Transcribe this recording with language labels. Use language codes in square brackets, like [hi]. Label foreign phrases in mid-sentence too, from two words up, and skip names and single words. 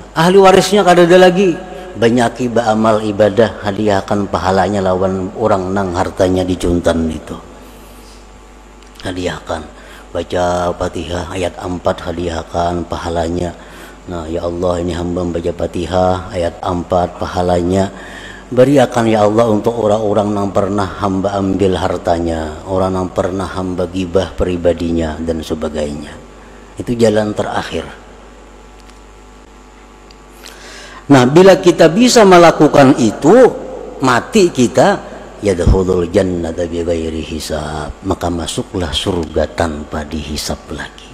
[bjn] Ahli warisnya kada ada lagi, banyaki beramal ibadah, hadiahkan pahalanya lawan orang nang hartanya dicuntan itu. [id] Hadiahkan, baca Fatihah ayat 4, hadiahkan pahalanya. Nah, ya Allah, ini hamba membaca Fatihah ayat 4, pahalanya beriakan ya Allah untuk orang-orang yang pernah hamba ambil hartanya, orang yang pernah hamba gibah pribadinya dan sebagainya. Itu jalan terakhir. Nah, bila kita bisa melakukan itu, mati kita [ar] يدخل الجنة بغير حساب, [id] maka masuklah surga tanpa dihisab lagi.